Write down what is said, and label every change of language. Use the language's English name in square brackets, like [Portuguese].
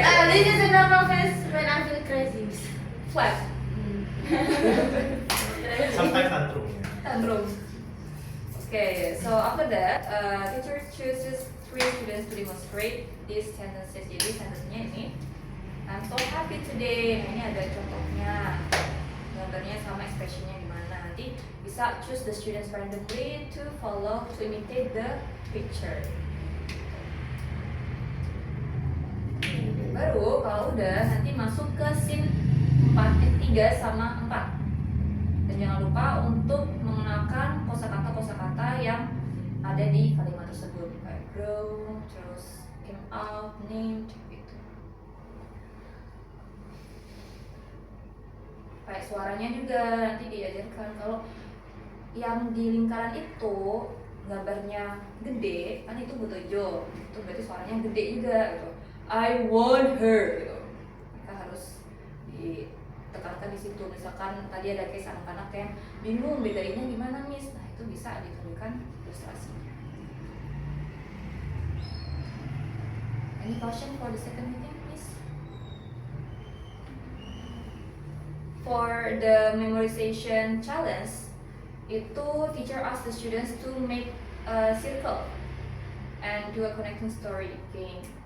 [English] This is a normal face when I feel crazy. Flat. Sometimes tantrum. Tantrum. Okay, so after that, teacher chooses 3 students to demonstrate these sentences. Jadi sentence-nya ini, I'm so happy today. [Indonesian] Nah, ini ada contohnya, gambarnya sama expression-nya gimana. [English] Nanti bisa choose the students randomly to follow, to imitate the picture. [Indonesian] Baru kalau udah nanti masuk ke scene 3 sama 4. Dan jangan lupa untuk mengenalkan kosakata-kosakata yang ada di kalimat tersebut, kayak grow, terus came out, named, gitu. Kayak suaranya juga nanti diajarkan kalau yang di lingkaran itu gambarnya gede, kan itu butojo, itu berarti suaranya gede juga gitu. I want her gitu. Kita harus ditekankan di situ. Misalkan tadi ada case anak-anak yang bingung bedainnya gimana, Miss. Nah, itu bisa ditunjukkan ilustrasinya. [English] Any question for the second meeting, Miss? For the memorization challenge, itu teacher ask the students to make a circle and do a connecting story game.